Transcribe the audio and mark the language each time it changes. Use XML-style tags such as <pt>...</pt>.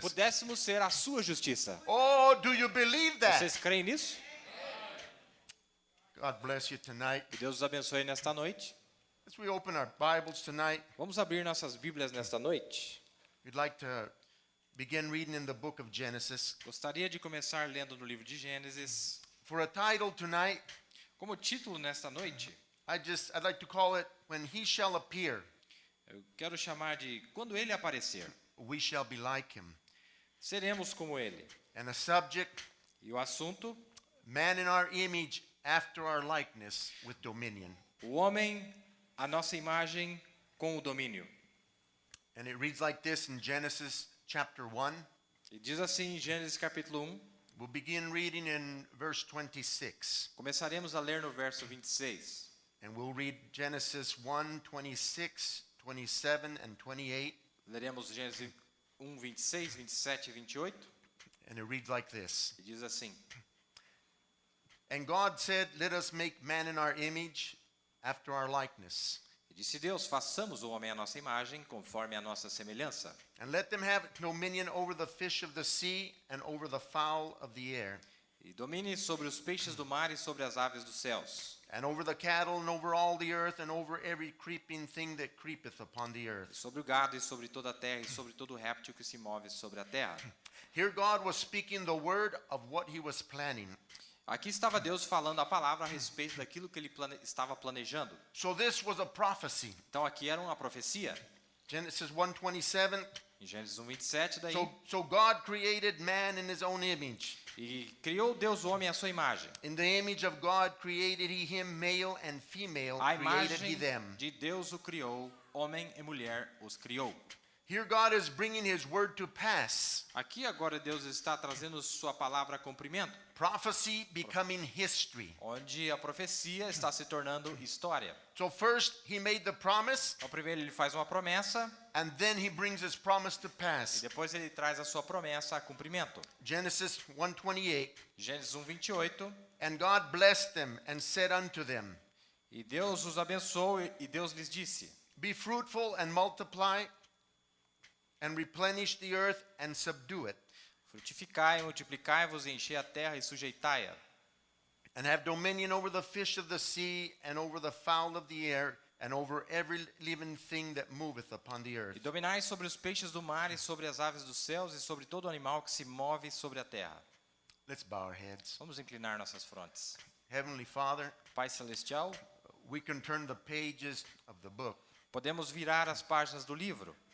<pt>pudéssemos ser a sua justiça.</pt> <en>Oh, do you believe that?</en> <pt>Vocês creem nisso?</pt> <en>God bless you tonight.</en> <pt>Que Deus os abençoe nesta noite.</pt> <en>As we open our Bibles tonight,</en> <pt>Vamos abrir nossas Bíblias nesta noite.</pt> <en>we'd like to begin reading in the book of Genesis.</en> <pt>Gostaria de começar lendo no livro de Gênesis.</pt> <en>For a title tonight,</en> <pt>Como título nesta noite,</pt> <en>I'd like to call it When He Shall Appear,</en> <pt>eu quero chamar de Quando Ele Aparecer,</pt> <en>We Shall Be Like Him.</en> <pt>seremos como Ele.</pt> <en>And the subject,</en> <pt>E o assunto,</pt> <en>Man in Our Image, After Our Likeness, with Dominion.</en> <pt>o homem, a nossa imagem com o domínio.</pt> <en>And it reads like this in Genesis chapter 1.</en> <pt>E diz assim em Gênesis capítulo 1,</pt> <en>We'll begin reading in verse 26.</en> <pt>começaremos a ler no verso 26.</pt> <en>And we'll read Genesis 1, 26, 27, and 28.</en> <pt>Leremos Gênesis 1, 26, 27 e 28.</pt> <en>And it reads like this.</en> <pt>E diz assim:</pt> <en>And God said, Let us make man in our image, after our likeness.</en> <pt>E disse Deus, façamos o homem à nossa imagem, conforme a nossa semelhança.</pt> <en>And let them have dominion over the fish of the sea and over the fowl of the air,</en> <pt>E domine sobre os peixes do mar e sobre as aves dos céus.</pt> <en>and over the cattle and over all the earth and over every creeping thing that creepeth upon the</en> <pt>E</pt> <en>earth.</en> <pt>sobre o gado e sobre toda a terra e sobre todo réptil que se move sobre a terra.</pt> <en>Here God was speaking the word of what he was planning.</en> <pt>Aqui estava Deus falando a palavra a respeito daquilo que ele estava planejando.</pt> <en>So this was a prophecy.</en> <pt>Então aqui era uma profecia.</pt> <en>Genesis 1:27.</en> <pt>Em Gênesis 1, 27 daí.</pt> <en>So God created man in his own image.</en> <pt>E criou Deus o homem à sua imagem.</pt> <en>In the image of God created he him, male and female</en> <pt>A</pt> <en>created he</en> <pt>imagem</pt> <en>them.</en> <pt>de Deus o criou, homem e mulher os criou.</pt> <en>Here God is bringing his word to pass.</en> <pt>Aqui agora Deus está trazendo sua palavra a cumprimento,</pt> <en>Prophecy becoming history.</en> <pt>onde a profecia está se tornando história.</pt> <en>So first he made the promise,</en> <pt>Então primeiro ele faz uma promessa</pt> <en>and then he brings his promise to</en> <pt>e</pt> <en>pass.</en> <pt>depois ele traz a sua promessa a cumprimento.</pt> <en>Genesis 1:28.</en> <pt>Gênesis 1, 28.</pt> <en>And God blessed them and said unto them,</en> <pt>E Deus os abençoou e Deus lhes disse:</pt> <en>Be fruitful and multiply and replenish the earth and subdue it,</en> <pt>Frutificai, multiplicai-vos, enchei a terra e sujeitai-a.</pt> <en>and have dominion over the fish of the sea and over the fowl of the air and over every living thing that moveth upon the earth.</en> <pt>E dominai sobre os peixes do mar e sobre as aves dos céus e sobre todo animal que se move sobre a terra.</pt> <en>Let's bow our heads.</en> <pt>Vamos inclinar nossas frontes.</pt> <en>Heavenly Father,</en> <pt>Pai Celestial,</pt> <en>we can turn the pages of the book,</en> <pt>podemos virar as páginas do livro,</pt>